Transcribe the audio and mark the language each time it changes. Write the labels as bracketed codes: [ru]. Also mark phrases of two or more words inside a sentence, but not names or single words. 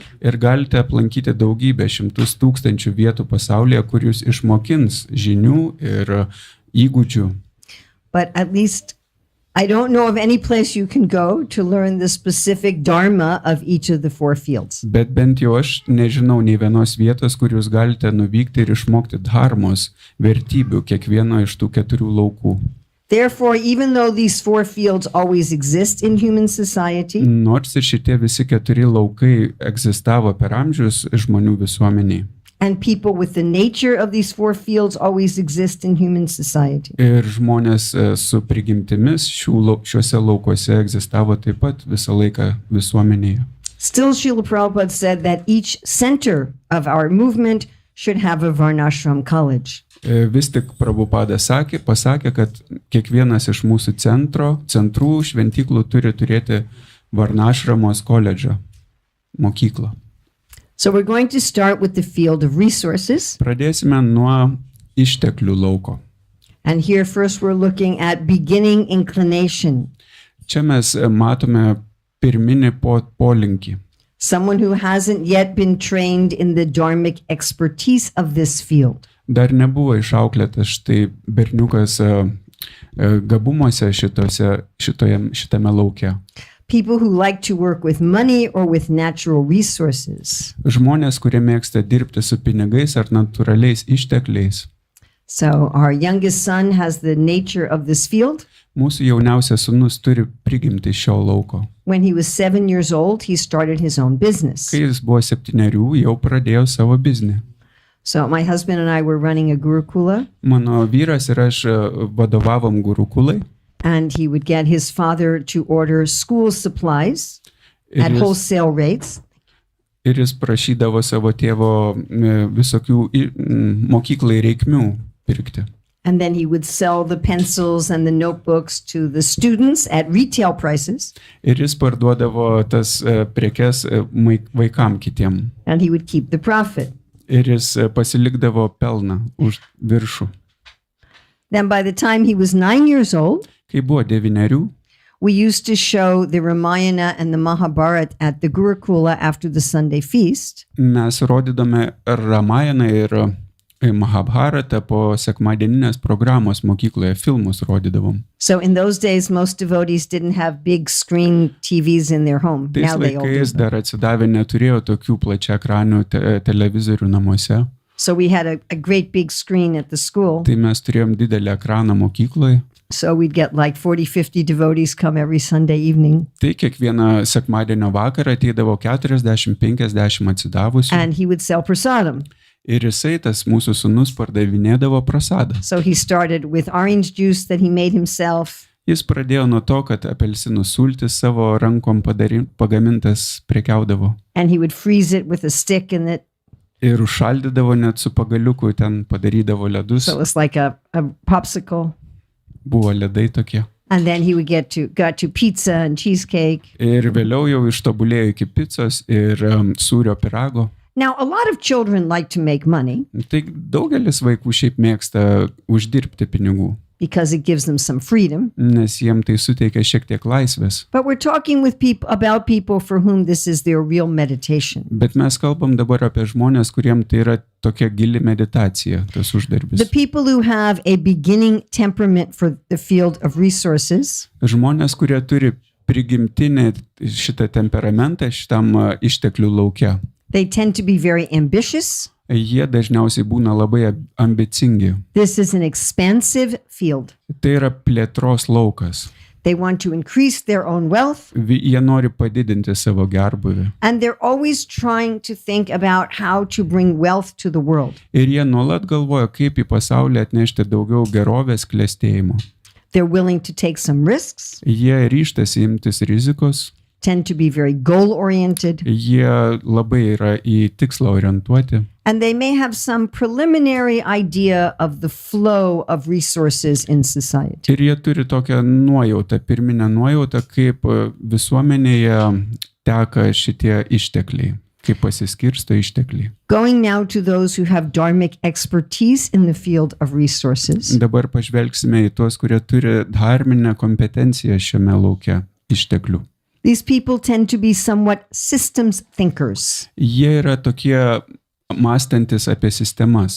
[lt] Ir galite aplankyti daugybę, 100 tūkstančių vietų pasaulyje, kur jūs išmokins žinių ir įgūdžių. [en] But at least I don't know of any place you can go to learn the specific dharma of each of the 4 fields. [lt] Bet bent jau aš nežinau nei vienos vietos, kur jūs galite nuvykti ir išmokti dharmos vertybių kiekvieno iš tų 4 laukų. [en] Therefore, even though these 4 fields always exist in human society, [lt] Nors ir šitie visi 4 laukai egzistavo per amžius žmonių visuomeniai. [en] and people with the nature of these 4 fields always exist in human society. [lt] Ir žmonės su prigimtimis šiuose laukuose egzistavo taip pat visą laiką visuomenėje. [en] Still, Srila Prabhupada said that each center of our movement should have a Varnashram college. [lt] Vis tik Prabhupada pasakė, kad kiekvienas iš mūsų centrų šventyklų turi turėti Varnashramos koledžą, mokyklą. [en] So we're going to start with the field of resources. [lt] Pradėsime nuo išteklių lauko. [en] And here first we're looking at beginning inclination. [lt] Čia mes matome pirminį polinkį. [en] Someone who hasn't yet been trained in the dharmic expertise of this field. [lt] Dar nebuvo išauklėtas štai berniukas gabumuose šitame lauke. [en] People who like to work with money or with natural resources. [lt] Žmonės, kurie mėgsta dirbti su pinigais ar natūraliais ištekliais. [en] So our youngest son has the nature of this field. [lt] Mūsų jauniausias sūnus turi prigimti šio lauko. [en] When he was 7 years old, he started his own business. [lt] Kai jis buvo 7, jau pradėjo savo biznį. [en] So my husband and I were running a gurukula, [lt] Mano vyras ir aš vadovavom gurukulai. [en] and he would get his father to order school supplies at wholesale rates. [lt] Ir jis prašydavo savo tėvo visokių mokyklai reikmių pirkti. [en] And then he would sell the pencils and the notebooks to the students at retail prices. [lt] Ir jis parduodavo tas prekes vaikam kitiem. [en] And he would keep the profit. [lt] Ir jis pasilikdavo pelną už viršų. [en] Then by the time he was 9 years old, [lt] Kai buvo 9, [en] we used to show the Ramayana and the Mahabharata at the Gurukula after the Sunday feast. [lt] mes rodydome Ramajaną ir Mahabharatą po sekmadieninės programos mokykloje, filmus rodydavom. [en] So in those days, most devotees didn't have big screen TVs in their home. [lt] Tais [en] Now they all do. [lt] laikais dar atsidavę neturėjo tokių plačiaekranių televizorių namuose. [en] So we had a great big screen at the school. [lt] Tai mes turėjom didelį ekraną mokykloje. [en] So we'd get like 40-50 devotees come every Sunday evening. [lt] Tai kiekvieną sekmadienio vakarą ateidavo 40-50 atsidavusių. [en] And he would sell prasadam. [lt] Ir jisai, tas mūsų sūnus, pardavinėdavo prasadą. [en] So he started with orange juice that he made himself. [lt] Jis pradėjo nuo to, kad apelsinų sultis savo rankom pagamintas prekiaudavo. [en] And he would freeze it with a stick in it. [lt] Ir užšaldydavo net su pagaliuku, ten padarydavo ledus. [en] So it was like a popsicle. [lt] Buvo ledai tokie. [en] And then he would got to pizza and cheesecake. [lt] Ir vėliau jau ištobulėjo iki picos ir sūrio pyrago. [en] Now, a lot of children like to make money [lt] Tai daugelis vaikų šiaip mėgsta uždirbti pinigų, [en] because it gives them some freedom. [lt] nes jiem tai suteikia šiek tiek laisvės. [en] But we're talking with about people for whom this is their real meditation. [lt] Bet mes kalbam dabar apie žmonės, kuriem tai yra tokia gili meditacija, tas uždarbis. [en] The people who have a beginning temperament for the field of resources, [lt] Žmonės, kurie turi prigimtinį šitą temperamentą šitam išteklių lauke. [en] they tend to be very ambitious. [lt] Jie dažniausiai būna labai ambicingi. [en] This is an expansive field. [lt] Tai yra plėtros laukas. [en] They want to increase their own wealth, [lt] Jie nori padidinti savo gerbuvį. [en] and they're always trying to think about how to bring wealth to the world. [lt] Ir jie nuolat galvoja, kaip į pasaulį atnešti daugiau gerovės klestėjimo. [en] They're willing to take some risks, [lt] Jie ryžtasi imtis rizikos, [en] tend to be very goal-oriented, [lt] jie labai yra į tikslą orientuoti. [en] and they may have some preliminary idea of the flow of resources in society. [lt] Ir jie turi tokią nuojautą, pirminę nuojautą, kaip visuomenėje teka šitie ištekliai, kaip pasiskirsto ištekliai. [en] Going now to those who have dharmic expertise in the field of resources. [lt] Dabar pažvelgsime į tuos, kurie turi dharminę kompetenciją šiame lauke išteklių. [en] These people tend to be somewhat systems thinkers, [lt] Jie yra tokie mąstantis apie sistemas.